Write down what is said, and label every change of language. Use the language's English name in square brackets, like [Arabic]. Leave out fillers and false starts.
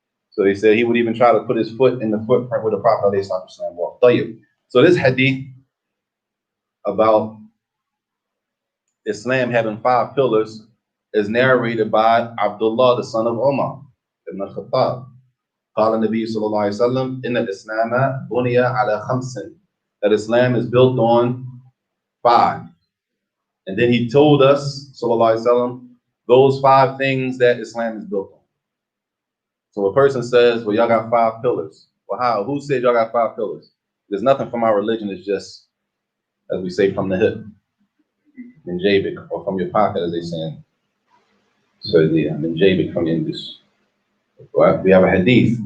[English] So they said he would even try to put his foot in the footprint where the Prophet ﷺ walked. So this hadith about Islam having 5 pillars is narrated by Abdullah, the son of Umar ibn al-Khattab. [Arabic] قال النبي صلى الله عليه وسلم إن الإسلام بني على 5. [English] That Islam is built on 5. And then he told us, sallallahu alaihi wasallam, those 5 things that Islam is built on. So a person says, well, y'all got 5 pillars. Well, how? Who said y'all got 5 pillars? There's nothing from our religion. It's just, as we say, from the hip, [Arabic] min jabik, [English] or from your pocket, as they say. So the min jabik from English. Right? We have a hadith.